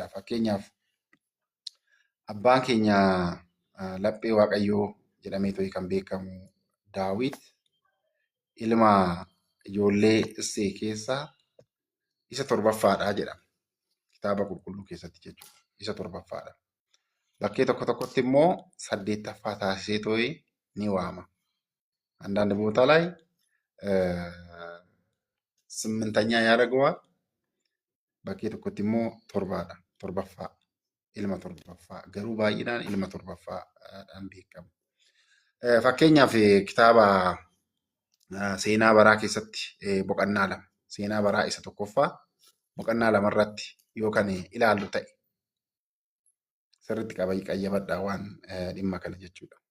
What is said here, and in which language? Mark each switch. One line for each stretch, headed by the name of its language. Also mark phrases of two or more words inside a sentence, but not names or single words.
Oromo: Fakkeenyaaf abbaan keenya laphee waaqayyoo jedhamee to'ii kan beekamu Daawit ilma ijoollee Isee keessaa isa torbaffaadha jedhama. Kitaaba qulqulluu keessatti jechuudha. Isa torbaffaadha. Bakkee tokko tokkotti immoo 8ffaa taasisee too'ee ni waama.
Amharic: አንዳንድ ቦታ ላይ 8ኛ ያደርገዋል።
Oromo: bakkee tokkotti immoo torbaadha. Torbaffaa. Ilma torbaffaa. Garuu baay'inaan ilma torbaffaadhaan beekama. Fakkeenyaaf kitaaba seenaa baraa keessatti boqonnaa 2 seenaa baraa isa tokkoffaa boqonnaa 2 irratti yookaan ilaallu ta'e sirriitti qayyabadhaa waan dhimma kana jechuudha.